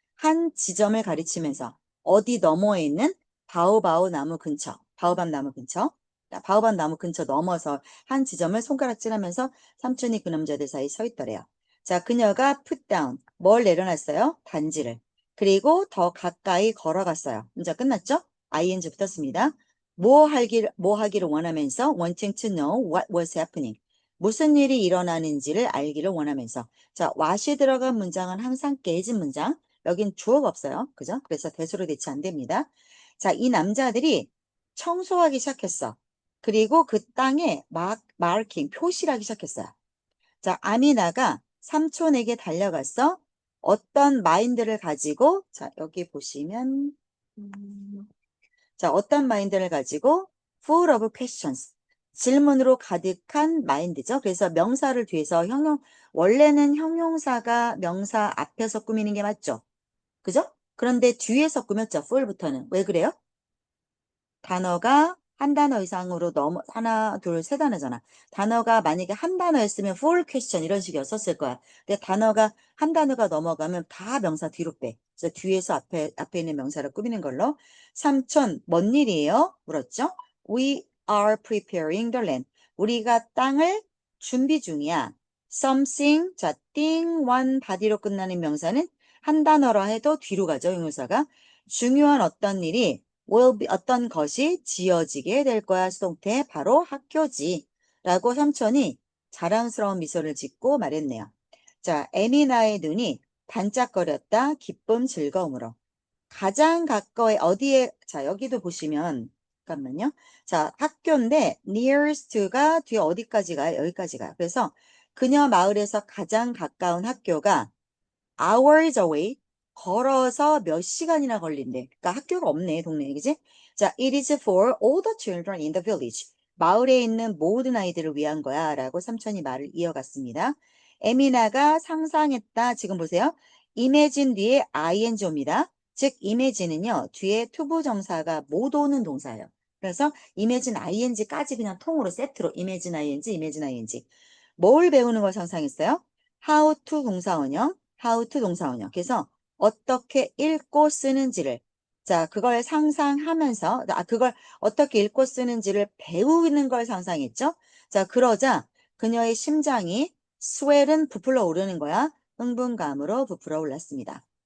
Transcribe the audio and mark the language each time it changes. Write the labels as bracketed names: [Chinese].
[Korean] 한 지점을 가르치면서. 어디 너머에 있는 바오바오 나무 근처. 바오밤 나무 근처. 바오밤 나무 근처 넘어서 한 지점을 손가락질하면서 삼촌이 그 남자들 사이에 서 있더래요. 자, 그녀가 put down. 뭘 내려놨어요? 단지를. 그리고 더 가까이 걸어갔어요. 문장 끝났죠? ing 붙었습니다. 뭐 하기를 원하면서 [English] wanting to know what was happening. [Korean] 무슨 일이 일어나는지를 알기를 원하면서. 자, what이 들어간 문장은 항상 깨진 문장. 여긴 주어가 없어요. 그죠? 그래서 대수로 대치 안 됩니다. 자, 이 남자들이 청소하기 시작했어. 그리고 그 땅에 마킹, 표시를 하기 시작했어요. 자, 아미나가 삼촌에게 달려갔어. 어떤 마인드를 가지고, 자, 여기 보시면, 자, 어떤 마인드를 가지고, [English] full of questions. [Korean] 질문으로 가득한 마인드죠. 그래서 명사를 뒤에서 원래는 형용사가 명사 앞에서 꾸미는 게 맞죠. 그죠? 그런데 뒤에서 꾸몄죠. full부터는. 왜 그래요? 단어가 한 단어 이상으로 하나, 둘, 세 단어잖아. 단어가 만약에 한 단어였으면 full question 이런 식이었을 거야. 근데 단어가 한 단어가 넘어가면 다 명사 뒤로 빼. 그래서 뒤에서 앞에 있는 명사를 꾸미는 걸로. 삼촌, 뭔 일이에요? 물었죠. [English] We are preparing the land. [Korean] 우리가 땅을 준비 중이야. something, 자, thing, one, body로 끝나는 명사는 한 단어로 해도 뒤로 가죠, 형용사가. 중요한 어떤 일이 will be 어떤 것이 지어지게 될 거야. 수동태 바로 학교지. 라고 삼촌이 자랑스러운 미소를 짓고 말했네요. 자, 에미나의 눈이 반짝거렸다. 기쁨, 즐거움으로. 가장 가까이 어디에 자, 여기도 보시면 잠깐만요. 자, 학교인데 nearest to가 뒤에 어디까지 가요? 여기까지 가요. 그래서 그녀 마을에서 가장 가까운 학교가 hours away. 걸어서 몇 시간이나 걸린대. 그러니까 학교가 없네, 동네에, 그지? 자, [English] it is for all the children in the village. [Korean] 마을에 있는 모든 아이들을 위한 거야 라고 삼촌이 말을 이어갔습니다. 에미나가 상상했다. 지금 보세요. imagine 뒤에 ing 옵니다. 즉 imagine은요. 뒤에 투부정사가 못 오는 동사예요. 그래서 imagine ing까지 그냥 통으로 세트로 imagine ing, imagine ing. 뭘 배우는 걸 상상했어요? how to 동사원형, how to 동사원형. 그래서 어떻게 읽고 쓰는지를 자, 그걸 상상하면서 그걸 어떻게 읽고 쓰는지를 배우는 걸 상상했죠? 자, 그러자 그녀의 심장이 스웰은 부풀어 오르는 거야. 흥분감으로 부풀어 올랐습니다.